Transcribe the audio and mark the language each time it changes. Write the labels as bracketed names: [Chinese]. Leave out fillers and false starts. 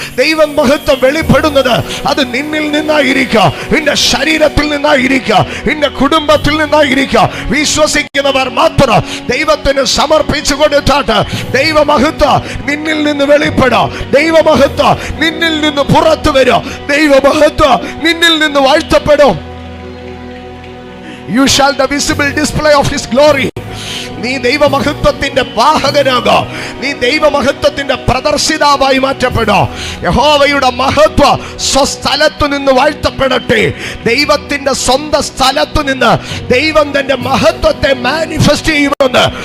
[Malayalam] ദൈവമഹത്വം വെളിപ്പെടുന്നത് അത് നിന്നിൽ നിന്നായിരിക്കാം, നിന്റെ ശരീരത്തിൽ നിന്നായിരിക്കാം, നിന്റെ കുടുംബത്തിൽ നിന്നായിരിക്കാം. വിശ്വസിക്കുന്നവർ മാത്രം ദൈവത്തിന് സമർപ്പിച്ചു കൊടുത്താട്ട് ദൈവമഹത്വം നിന്നിൽ നിന്ന് വെളിപ്പെടാം, ദൈവമഹത്വം നിന്നിൽ നിന്ന് പുറത്തു വരും, ദൈവമഹത്വം നിന്നിൽ നിന്ന് വാഴ്ത്തപ്പെടും. [English] You shall the visible display of his glory. [Malayalam] നീ ദൈവമഹത്വത്തിന്റെ വാഹകനാകാം, നീ ദൈവമഹത്വത്തിന്റെ പ്രദർശിതാവായി മാറ്റപ്പെടാം. യഹോവയുടെ മഹത്വം സ്വസ്ഥലത്തു നിന്ന് വാഴ്ത്തപ്പെടട്ടെ. ദൈവത്തിന്റെ സ്വന്തം സ്ഥലത്തു നിന്ന് ദൈവം തന്റെ മഹത്വത്തെ മാനിഫെസ്റ്റ് ചെയ്യുമെന്ന്.